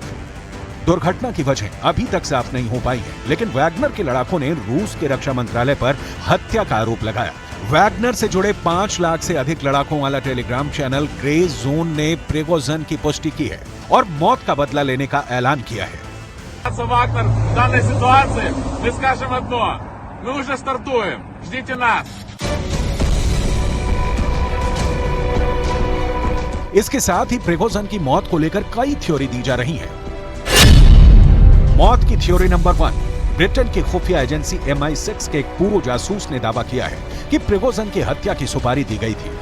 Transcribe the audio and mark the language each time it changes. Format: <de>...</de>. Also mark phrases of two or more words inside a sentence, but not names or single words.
<hi>दुर्घटना की वजह अभी तक साफ नहीं हो पाई है, लेकिन वैगनर के लड़ाकों ने रूस के रक्षा मंत्रालय पर हत्या का आरोप लगाया। वैगनर से जुड़े 5 लाख से अधिक लड़ाकों वाला</hi> <en>telegram channel</en> <hi>ग्रे जोन ने प्रिगोजिन की पुष्टि की है और मौत का बदला लेने का ऐलान किया है।</hi> <ru>Вагнер, в данной ситуации мы скажем одно: мы уже стартуем, ждите нас.</ru> <hi>इसके साथ ही प्रिगोजिन की मौत को लेकर कई थ्योरी दी जा रही हैं। मौत की</hi> <en>theory number</en> <hi>1, ब्रिटेन की खुफिया एजेंसी MI6 के एक पूर्व जासूस ने दावा किया है कि प्रिगोजिन की हत्या की सुपारी दी गई थी।</hi>